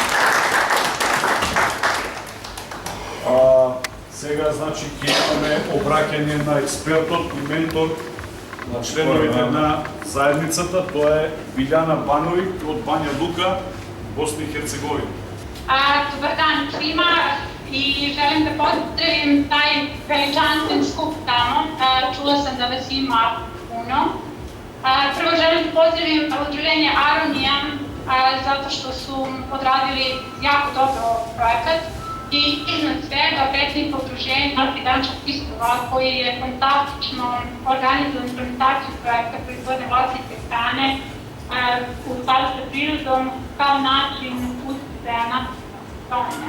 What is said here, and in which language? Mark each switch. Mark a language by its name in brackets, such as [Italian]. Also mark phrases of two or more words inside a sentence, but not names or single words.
[Macedonian] Сега, значи, ќе имаме обраќање на експертот и ментор на членовите на заедницата. Тоа е Билјана Бановиќ од Бања Лука, Босна и Херцеговина. [Serbian] Dobar dan svima i želim da pozdravim taj veličanstven skup tamo. Čula sam da vas ima puno. Prvo želim da pozdravim udruženje Aronija zato što su odradili jako dobro projekat i iznad svega predsjednik udruženja Fidanča Kristova koji je fantastično organizovan implementaciju projekta proizvodnje vlastite hrane u skladu sa prirodom kao način uticaja na promene.